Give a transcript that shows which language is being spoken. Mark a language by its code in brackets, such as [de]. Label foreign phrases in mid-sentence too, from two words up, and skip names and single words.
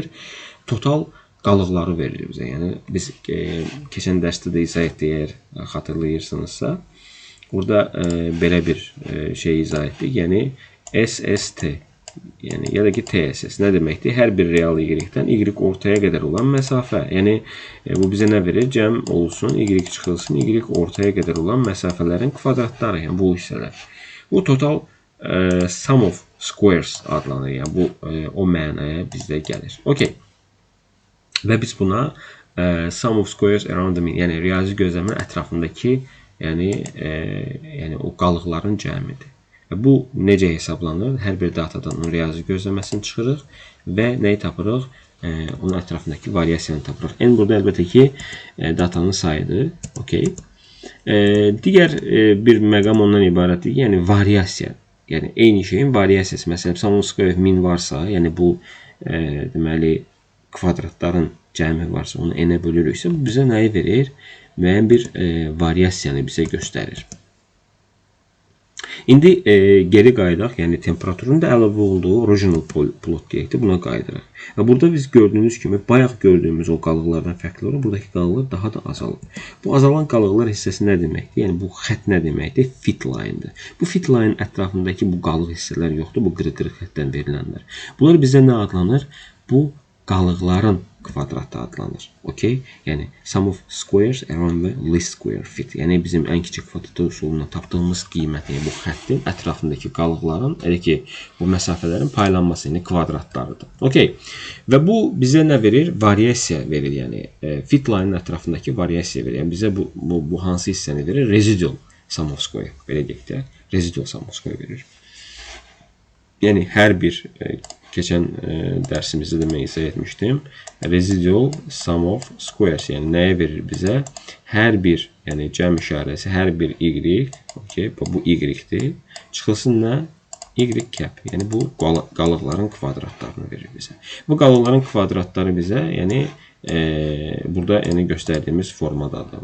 [az] Total qalıqları verir bizə. Yəni, biz keçən dərsdə də izah etdik, xatırlayırsınızsa, burada belə bir şey izah etdik. Yəni, SST. Yəni, ya da ki, TSS nə deməkdir? Hər bir real Y-dən Y ortaya qədər olan məsafə. Yəni, bu bizə nə verir? Cəm olsun, Y çıxılsın, Y ortaya qədər olan məsafələrin kvadratları, yəni bu hissələr. Bu [en] total sum of squares [az] adlanır. Yəni, bu o mənaya bizdə gəlir. Okay. Və biz buna [en] sum of squares around the mean, [az] yəni riyazi gözləmənin ətrafındakı, yəni o qalıqların cəmidir. Bu necə hesablanır? Hər bir datadan onun riyazi gözləməsini çıxırıq və nəyi tapırıq? Onun ətrafındakı variasiyanı tapırıq. Yəni, burada əlbəttə ki, datanın sayıdır. Okay. Digər bir məqam ondan ibarətdir. Yəni, variasiya. Yəni, eyni şeyin variasiyası. Məsələn, [en] sum of square [az] min varsa, yəni bu deməli, kvadratların cəmi varsa, onu n-ə bölürüksə, bu bizə nəyi verir? Müəyyən bir variasiyanı bizə göstərir. İndi geri qayıdaq, yəni temperaturun da əlavə olduğu [en] original plot [az] deyək də, buna qayıdırıq. Və burada biz gördüyünüz kimi, bayaq gördüyümüz o qalıqlardan fərqli olaraq, buradakı qalıqlar daha da azalır. Bu azalan qalıqlar hissəsi nə deməkdir? Yəni, bu xətt nə deməkdir? [en] Fit line- [az] dir. Bu [en] fit line [az] ətrafındakı bu qalıq hissələr yoxdur, bu qırıq-qırıq xəttdən verilənlər. Bunlar bizə nə adlanır? Bu qalıqların kvadratı adlanır. Okay? Yəni, [en] sum of squares around the least square fit. [az] Yəni, bizim ən kiçik kvadrat üsulundan tapdığımız qiymət, yəni bu xəttin ətrafındakı qalıqların, elə ki, bu məsafələrin paylanması, yəni kvadratlarıdır. Okay? Və bu bizə nə verir? Variasiya verir. Yəni, [en] fit line- [az] in ətrafındakı variasiya verir. Yəni, bizə bu hansı hissəni verir? [en] Residual sum of square. [az] Belə deyək də, [en] residual sum of square [az] verir. Yəni, hər bir keçən dərsimizdə də mən izah etmişdim. [en] Residual sum of squares, [az] yəni nəyə verir bizə? Hər bir, yəni cəm işarəsi, hər bir Y, okay, bu Y-dir, çıxılsın nə? Y cap, yəni bu qalıqların kvadratlarını verir bizə. Bu qalıqların kvadratları bizə, yəni burada göstərdiyimiz formadadır.